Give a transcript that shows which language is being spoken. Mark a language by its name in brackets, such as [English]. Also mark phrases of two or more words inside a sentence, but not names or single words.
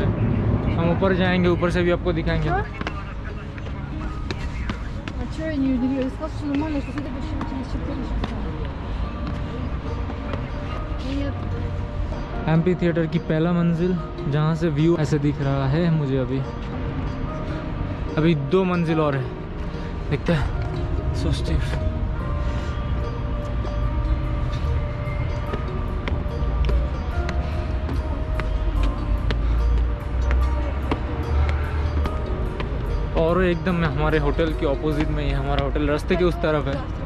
[Hindi] हम ऊपर जाएंगे, ऊपर से भी आपको दिखाएंगे। [Russian] А что я не удивилась? Я сказала, что нормально, что это вообще через 4 часа. Нет. [Hindi] एम्पी थिएटर की पहला मंजिल, जहाँ से व्यू ऐसे दिख रहा है मुझे। अभी 2 मंजिल और है, देखते हैं। सो स्टीफ। और एकदम में हमारे होटल के ऑपोजिट में ही है हमारा होटल, रास्ते के उस तरफ है।